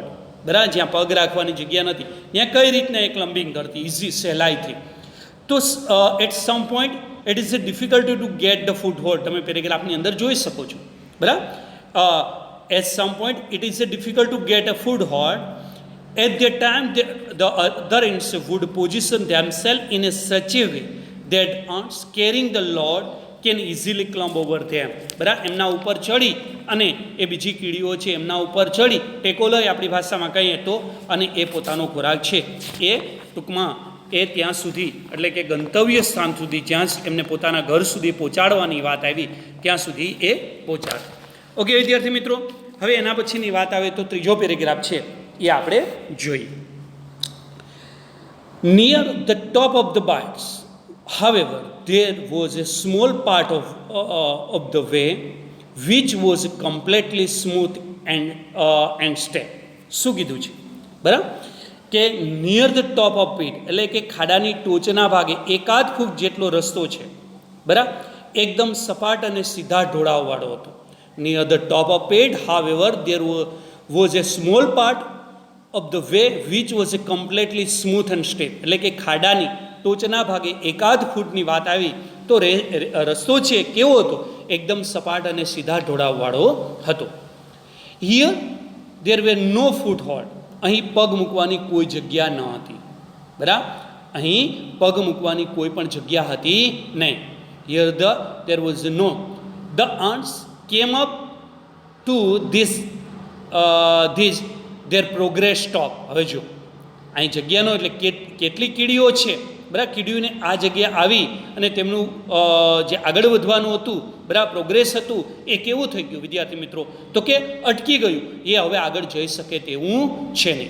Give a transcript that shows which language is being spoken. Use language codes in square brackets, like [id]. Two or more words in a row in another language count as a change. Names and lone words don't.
[gu] બરાબર જ્યાં પગ રાખવાની જગ્યા નથી ત્યાં કઈ રીતના એ ક્લમ્બિંગ કરતી ઇઝી સહેલાઈથી. [en] તો at some point it is a difficulty to get the foot hold. [gu] તમે પેરેગ્રાફની અંદર જોઈ શકો છો બરાબર. [en] at some point it is a difficult to get a foot hold. At that time, the other ants would position themselves in a such a way that ants carrying the load can easily climb over them. [gu] બરાબર એમના ઉપર ચડી અને એ બીજી કીડીઓ છે એમના ઉપર ચડી ટેકો લઈ આપણી ભાષામાં કહીએ તો, અને એ પોતાનો ખોરાક છે એ ટૂંકમાં એ ત્યાં સુધી એટલે કે ગંતવ્ય સ્થાન સુધી જ્યાં એમને પોતાના ઘર સુધી પહોંચાડવાની વાત આવી ત્યાં સુધી એ પહોંચાડે. ઓકે વિદ્યાર્થી મિત્રો, હવે એના પછીની વાત આવે તો ત્રીજો પેરેગ્રાફ છે એ આપણે જોઈએ. [en] near the top of the bites, however, there was a small part of the way which was completely smooth and steep. [gu] શું કીધું છે બરાબર કે [en] near the top of it [gu] એટલે કે ખાડાની ટોચના ભાગે એકાદ ફૂટ જેટલો રસ્તો છે બરાબર, એકદમ સપાટ અને સીધા ઢોળાવવાળો હતો. [en] near the top of it, however, there was a small part of the way which was a completely smooth and steep. [gu] એટલે કે ખાડાની ટોચના ભાગે એકાદ ફૂટની વાત આવી તો રસ્તો છે કેવો હતો એકદમ સપાટ અને સીધા ઢોળાવવાળો હતો. [en] here there were no foot hold. [gu] અહીં પગ મૂકવાની કોઈ જગ્યા ન હતી બરાબર, અહીં પગ મૂકવાની કોઈ પણ જગ્યા હતી નહીં. [en] here there was no. ધ ants came up to this their progress stop. [gu] હવે જો અહીં જગ્યાનો એટલે કેટલી કીડીઓ છે, બરાબર, કીડીઓને આ જગ્યા આવી અને તેમનું જે આગળ વધવાનું હતું, બરાબર, પ્રોગ્રેસ હતું, એ કેવું થઈ ગયું વિદ્યાર્થી મિત્રો? તો કે અટકી ગયું. એ હવે આગળ જઈ શકે તેવું છે નહીં.